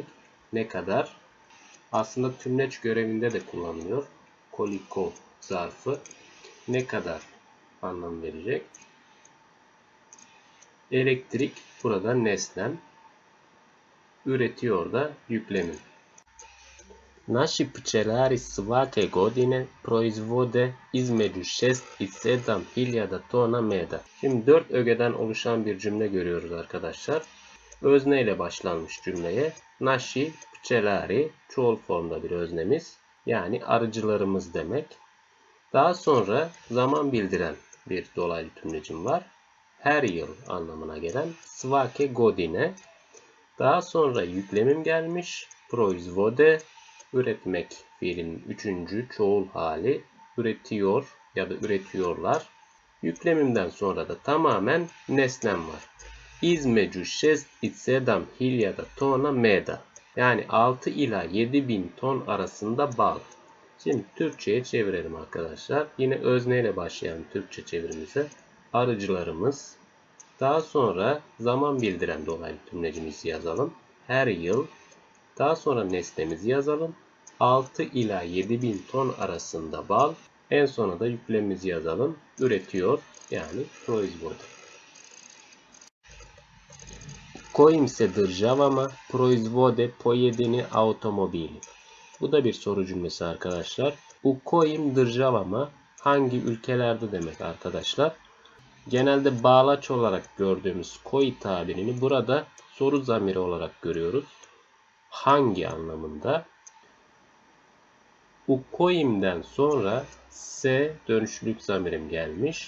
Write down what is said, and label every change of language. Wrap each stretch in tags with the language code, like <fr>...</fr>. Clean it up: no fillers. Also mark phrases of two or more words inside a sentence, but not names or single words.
<tr>Ne kadar? Aslında tümleç görevinde de kullanılıyor. Koliko zarfı ne kadar anlam verecek. Elektrik burada nesnem. Üretiyor da yüklemim.</tr> <sr>Naši pčelari svake godine proizvode između 6 i 7 hiljada tona meda.</sr> <tr>Şimdi 4 ögeden oluşan bir cümle görüyoruz arkadaşlar. Özne ile başlanmış cümleye.</tr> <sr>Naši pčelari</sr> <tr>çoğul formda bir öznemiz. Yani arıcılarımız demek. Daha sonra zaman bildiren bir dolaylı tümlecim var. Her yıl anlamına gelen</tr> <sr>svake godine.</sr> <tr>Daha sonra yüklemim gelmiş. Proizvode, üretmek fiilinin 3. çoğul hali. Üretiyor ya da üretiyorlar. Yüklemimden sonra da tamamen nesnem var.</tr> <sr>İzmeđu 6 i 7 hiljada tona meda.</sr> <tr>Yani 6 ila 7.000 ton arasında bal. Şimdi Türkçe'ye çevirelim arkadaşlar. Yine özneyle başlayan Türkçe çevirimize. Arıcılarımız. Daha sonra zaman bildiren dolaylı tümlecimizi yazalım. Her yıl. Daha sonra nesnemizi yazalım. 6 ila 7.000 ton arasında bal. En sona da yüklemimizi yazalım. Üretiyor yani proizvodi.</tr> <sr>Kojim se državama proizvode pojedini automobili.</sr> <tr>Bu da bir soru cümlesi arkadaşlar.</tr> <sr>U kojim</sr> <tr>državama hangi ülkelerde demek arkadaşlar. Genelde bağlaç olarak gördüğümüz koji tabirini burada soru zamiri olarak görüyoruz. Hangi anlamında?</tr> <sr>U kojim'den</sr> <tr>sonra se dönüşlülük zamirim gelmiş.</tr>